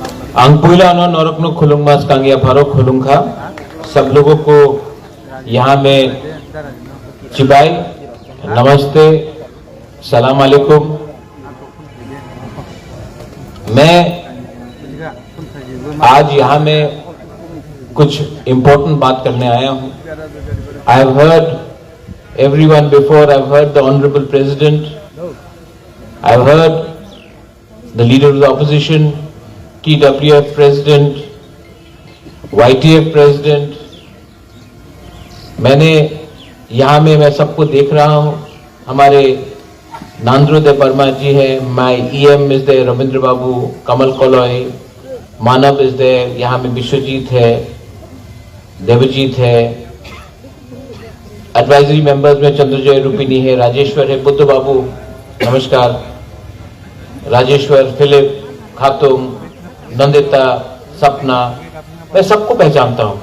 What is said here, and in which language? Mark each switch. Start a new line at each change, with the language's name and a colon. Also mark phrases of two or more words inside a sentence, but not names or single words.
Kok Borok: Angpuila no norokno khulung mas kangia pharo khulung kha
Hindi: सब लोगों को यहाँ में
Kok Borok: चिबाई नमस्ते
Arabic: سلام عليكم.
Hindi: मैं आज यहाँ में कुछ इम्पोर्टेंट बात करने आया हूँ।
English: I have heard everyone before. I have heard the Honorable President. I have heard the Leader of the Opposition, TWF President, YTF President.
Hindi: मैंने यहाँ में मैं सबको देख रहा हूँ। हमारे नांद्रोदय वर्मा जी है,
English: my EM is there,
Hindi: रविंद्र बाबू, कमल कोलॉय, मानव
English: is there,
Hindi: यहाँ में विश्वजीत है, देवजीत है,
English: advisory members
Hindi: में चंद्रजय रूपिनी है, राजेश्वर है, बुद्ध बाबू नमस्कार, राजेश्वर, फिलिप, खातूम, नंदिता, सपना, मैं सबको पहचानता हूँ।